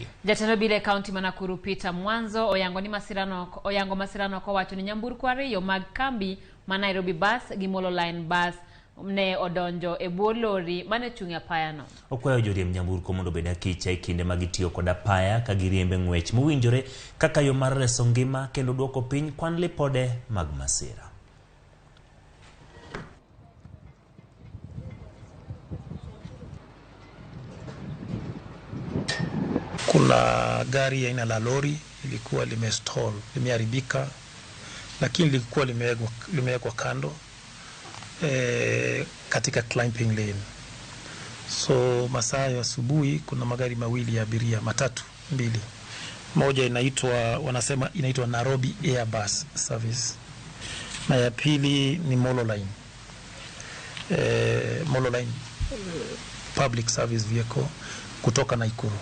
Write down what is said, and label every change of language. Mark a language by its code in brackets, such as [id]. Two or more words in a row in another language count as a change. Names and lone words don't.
[luo] Jatelo bile kaunti ma Nakuru Peter Mwanzo oyango masirano kowacho ni nyamburko ariyo mag kambi ma Nairobi bus gi Molo Line bus ne odonjo e bwo lori mane chung' apaya no. Okwayo joriemb nyamburko mondo obed akicha e kinde ma gitiyo kod apaya ka giriembe ng'wech mowinjore kaka yo mar reso ngima kendo duoko piny kwan lipode mag masira. [sw] Kuna gari aina la lori lilikuwa limestall, limeharibika, lakini lilikuwa limewekwa kando katika [en] climbing lane. [sw] So masaa ya asubuhi kuna magari mawili ya abiria, matatu mbili. Moja wanasema inaitwa Nairobi Airbus Service. Na ya pili ni Molo Line. Molo Line [en] Public Service Vehicle [sw] kutoka Nakuru.